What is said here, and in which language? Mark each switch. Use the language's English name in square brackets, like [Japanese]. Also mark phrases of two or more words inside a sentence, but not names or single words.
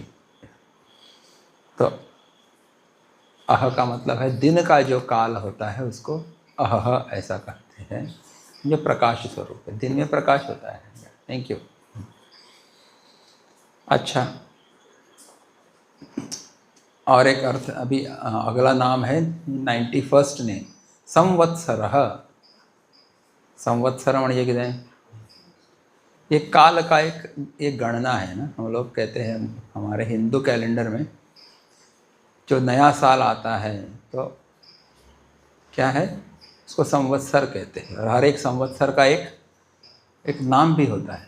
[Hindi] तो अह का मतलब है दिन का जो काल होता है उसको अह ऐसा कहते हैं, जो प्रकाश स्वरूप है, दिन में प्रकाश होता है। [English] thank you. [Hindi] अच्छा, और एक अर्थ अभी अगला नाम है 91st ने संवत्सरः। [Konkani] संवत्सर म्हणजे कितें? [Hindi] ये काल का एक गणना है ना। हम लोग कहते हैं हमारे हिंदू कैलेंडर में जो नया साल आता है तो क्या है, उसको संवत्सर कहते हैं। और हर एक संवत्सर का एक नाम भी होता है।